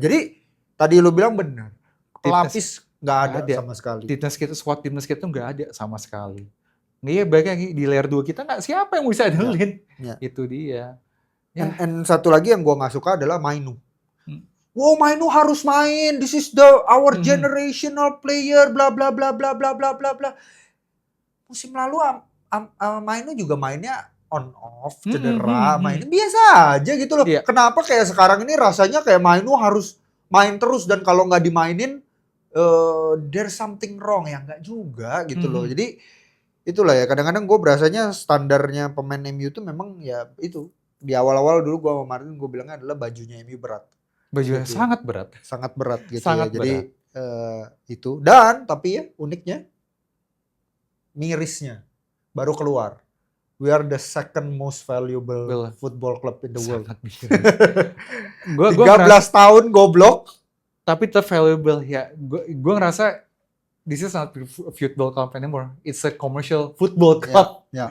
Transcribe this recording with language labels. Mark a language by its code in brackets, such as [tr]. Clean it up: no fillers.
[id] Jadi tadi lu bilang benar. Pelapis nggak ada sama sekali. Squad timnas kita nggak ada sama sekali. Iya, baiknya di layer 2 kita nggak siapa yang bisa handlein. Itu dia. And satu lagi yang gue nggak suka adalah Mainu. Wow, Mainu harus main. [en] This is our generational player. Bla bla bla bla bla bla bla bla. [id] Musim lalu Mainu juga mainnya on off, cedera, mainnya biasa aja gitu loh. Kenapa kayak sekarang ini rasanya kayak Mainu harus main terus dan kalau nggak dimainin [en] there's something wrong [id] ya nggak juga gitu loh. Jadi itulah ya kadang-kadang gue berasanya standarnya pemain MU itu memang ya itu. Di awal-awal dulu gue sama Martin gue bilangnya adalah bajunya MU berat. Bajunya gitu. Sangat berat gitu sangat ya. Jadi itu dan tapi ya uniknya mirisnya baru keluar. [en] We are the second most valuable football club in the world. [id] 13 tahun goblok tapi tetap valuable ya. Gue ngerasa [en] this is not football club anymore. It's a commercial football club.